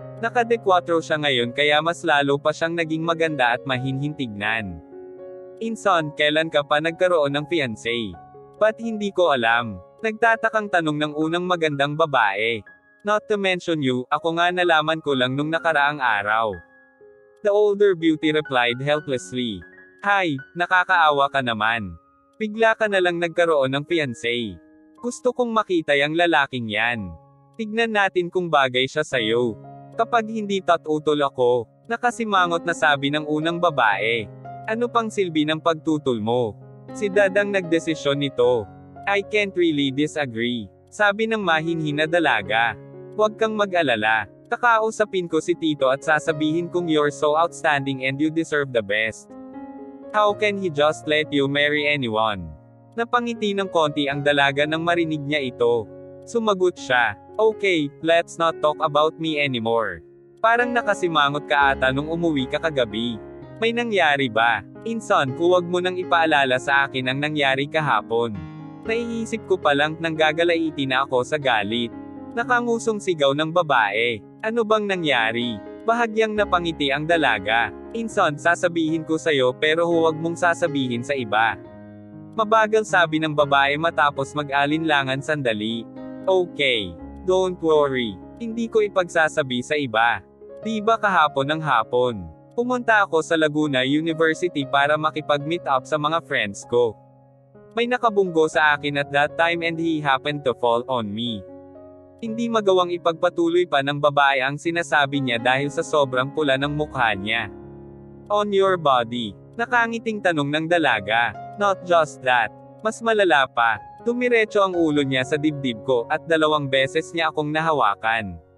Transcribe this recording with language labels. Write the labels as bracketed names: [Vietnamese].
[Filipino] Naka-dekwatro siya ngayon kaya mas lalo pa siyang naging maganda at mahinhin tignan. Inson, kailan ka pa nagkaroon ng fiancé? Ba't hindi ko alam? Nagtatakang tanong ng unang magandang babae. [English] Not to mention you, [Filipino] ako nga nalaman ko lang nung nakaraang araw. [English] The older beauty replied helplessly. [Filipino] Hay, nakakaawa ka naman. Bigla ka na lang nagkaroon ng fiancé. Gusto kong makita yung lalaking yan. Tignan natin kung bagay siya sa'yo. Kapag hindi tatutol ako, nakasimangot na sabi ng unang babae. Ano pang silbi ng pagtutol mo? Si Dad ang nagdesisyon nito. [English] I can't really disagree. [Filipino] Sabi ng mahinhin na dalaga. Huwag kang mag-alala. Kakausapin ko si Tito at sasabihin kong [English] you're so outstanding and you deserve the best. How can he just let you marry anyone? [Filipino] Napangiti ng konti ang dalaga nang marinig niya ito. Sumagot siya. [English] Okay, let's not talk about me anymore. [Filipino] Parang nakasimangot ka ata nung umuwi ka kagabi. May nangyari ba? Inson, huwag mo nang ipaalala sa akin ang nangyari kahapon. Naiisip ko palang nang gagalaiti na ako sa galit. Nakangusong sigaw ng babae. Ano bang nangyari? Bahagyang napangiti ang dalaga. Inson, sasabihin ko sa'yo pero huwag mong sasabihin sa iba. Mabagal sabi ng babae matapos mag-alinlangan sandali. Okay. [English] Don't worry. [Filipino] Hindi ko ipagsasabi sa iba. Di ba kahapon ng hapon? Pumunta ako sa Laguna University para makipag-meet up sa mga friends ko. May nakabunggo sa akin [English] at that time and he happened to fall on me. [Filipino] Hindi magawang ipagpatuloy pa ng babae ang sinasabi niya dahil sa sobrang pula ng mukha niya. [English] On your body? [Filipino] Nakangiting tanong ng dalaga. [English] Not just that. [Filipino] Mas malala pa. Tumiretso ang ulo niya sa dibdib ko at 2 beses niya akong nahawakan.